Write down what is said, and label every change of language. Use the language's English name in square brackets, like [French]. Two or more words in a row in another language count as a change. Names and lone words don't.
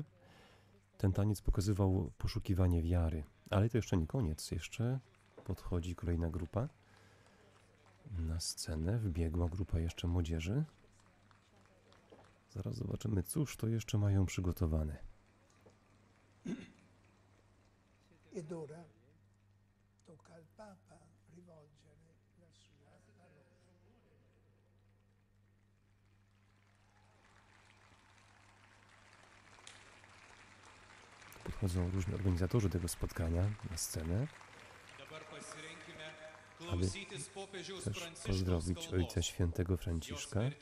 [Polish] Ten taniec pokazywał poszukiwanie wiary. Ale to jeszcze nie koniec. Jeszcze podchodzi kolejna grupa. Na scenę wbiegła grupa jeszcze młodzieży. Zaraz zobaczymy, cóż to jeszcze mają przygotowane. [Italian] Ed ora tocca al Papa rivolgere la sua parola. [Polish] Podchodzą różni organizatorzy tego spotkania na scenę, aby też pozdrowić Ojca Świętego Franciszka.